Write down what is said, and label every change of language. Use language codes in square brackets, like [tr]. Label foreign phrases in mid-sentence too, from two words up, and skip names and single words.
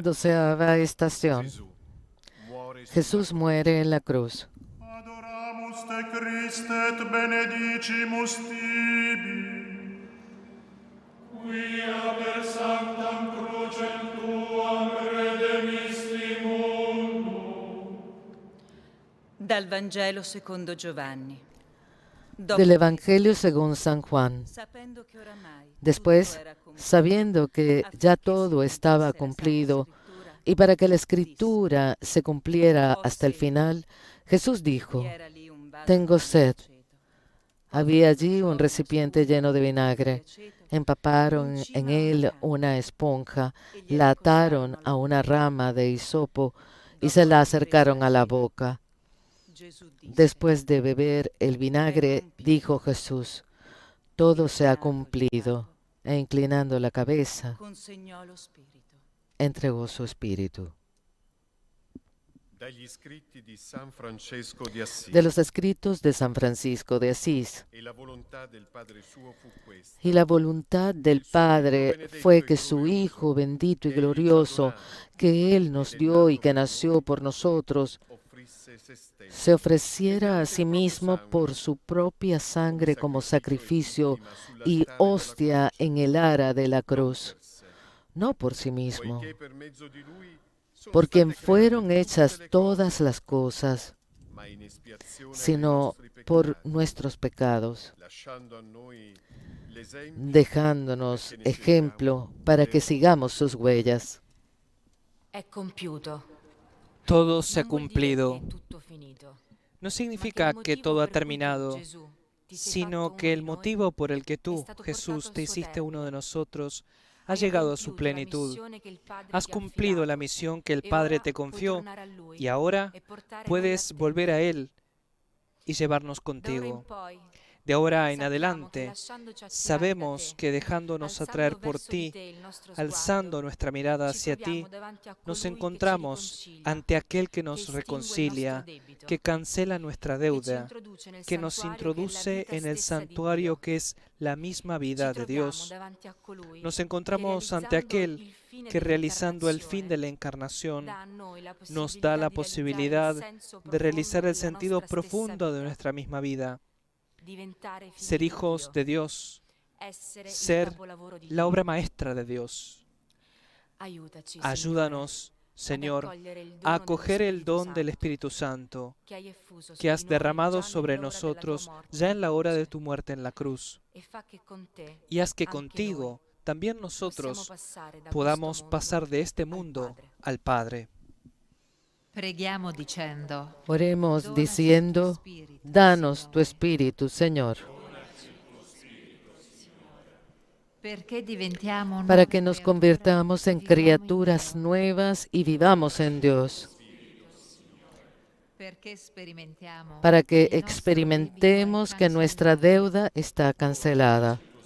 [es] 12ª estación. Jesús muere en la cruz. [la] Adoramus te Christe et benedicimus tibi. Quia per sanctam crucem tuam redemisti mundo. [it] Dal Vangelo secondo Giovanni. [es] Del Evangelio según San Juan. [it] Sapendo che oramai [es] Después, [it] tutto era compiuto, [es] sabiendo que ya todo estaba cumplido y para que la escritura se cumpliera hasta el final, Jesús dijo, [it] vi era lì un vaso [es] tengo [it] con [es] sed. [it] aceto. [es] Había allí un recipiente lleno de vinagre. Empaparon en él una esponja, la ataron a una rama de hisopo y se la acercaron a la boca. [it] Gesù disse, [es] Después de beber el vinagre, dijo Jesús, todo se ha cumplido, e inclinando la cabeza, [it] consegnò lo spirito. [es] entregó su espíritu. [it] Dagli scritti di San Francesco di Assisi. [es] De los escritos de San Francisco de Asís. [it] E la volontà del Padre suo fu questa. [es] Y la voluntad del Padre fue que su Hijo bendito y glorioso, que Él nos dio y que nació por nosotros, [it] Offrisse se stesso [es] se ofreciera a sí mismo por su propia sangre como sacrificio y hostia en el ara de la cruz, no por sí mismo, [it] poiché per mezzo di lui sono [es] por quien [it] state [es] fueron [it] create [es] hechas [it] tutte le [es] todas las cosas, [it] cose, ma in espiazione dei [es] sino [it] nostri [es] por [it] peccati, [es] nuestros pecados, [it] lasciando a noi l'esempio [es] dejándonos ejemplo para que sigamos sus huellas. [it] è compiuto. [es] Todo se ha [it] Non vuol dire [es] cumplido. [it] che è tutto finito, [es] No [it] ma [es] significa [it] il [es] que [it] motivo [es] todo ha [it] per cui tu, [es] terminado, [it] Gesù, ti sei [es] sino [it] fatto [es] que [it] uno [es] el [it] di noi, [es] motivo por el que [it] è [es] tú, [it] stato [es] Jesús, [it] portato [es] te [it] al suo [es] hiciste uno de [it] termine. [es] nosotros, ha [it] Hai [es] llegado a su [it] compiuto la [es] plenitud. [it] missione che il Padre [es] Has [it] ti ha [es] cumplido la [it] affidato, [es] misión que el [it] e [es] Padre [it] ora [es] te [it] puoi [es] confió [it] tornare a Lui [es] y ahora [it] e portare noi a [es] puedes [it] te. [es] volver a Él y llevarnos [it] Da ora in [es] contigo. [it] poi, [es] De ahora en [it] sappiamo che [es] adelante, [it] lasciandoci attirare da [es] sabemos [it] te, [es] que dejándonos [it] alzando [es] atraer por [it] verso di [es] ti, [it] te il nostro [es] alzando [it] sguardo, [es] nuestra mirada [it] ci [es] hacia ti, [it] troviamo davanti a [es] nos [it] colui che ci [es] encontramos [it] riconcilia, [es] ante aquel que [it] che [es] nos [it] estingue il [es] reconcilia, [it] nostro debito, [es] que cancela nuestra [it] che ci [es] deuda, [it] introduce nel [es] que nos [it] santuario che è la [es] introduce [it] vita [es] en el [it] stessa di [es] santuario [it] Dio. [es] que es la misma vida [it] Ci [es] de [it] troviamo [es] Dios. [it] davanti a colui [es] Nos [it] che [es] encontramos ante [it] realizzando [es] aquel [it] il fine [es] que realizando el fin de la [it] dell'incarnazione, [es] encarnación [it] dà a noi la [es] nos da la [it] possibilità [es] posibilidad de realizar el sentido profundo de nuestra nuestra misma vida, [it] diventare figli [es] ser [it] di [es] hijos [it] Dio, [es] de Dios, [it] essere il [es] ser [it] capolavoro di [es] la [it] Dio. [es] obra maestra de Dios. [it] Aiutaci, [es] Ayúdanos, [it] Signore, [es] Señor, [it] ad accogliere il [es] a [it] dono [es] acoger el [it] dello [es] don [it] Spirito [es] del [it] Santo [es] Espíritu Santo [it] che hai effuso su [es] que has [it] di noi [es] derramado [it] già [es] sobre [it] nell'ora della tua [es] nosotros [it] morte [es] ya en [it] sulla [es] la hora de [it] croce, [es] tu muerte en la cruz, [it] e fa che con te [es] y haz que [it] anche [es] contigo también [it] noi [es] nosotros [it] possiamo passare da [es] podamos [it] questo mondo [es] pasar de este [it] al [es] mundo [it] Padre. [es] al Padre. [it] Preghiamo dicendo: [es] Oremos diciendo, danos tu espíritu, Señor. para que nos convirtamos en criaturas nuevas y vivamos en Dios, para que experimentemos que nuestra deuda está cancelada,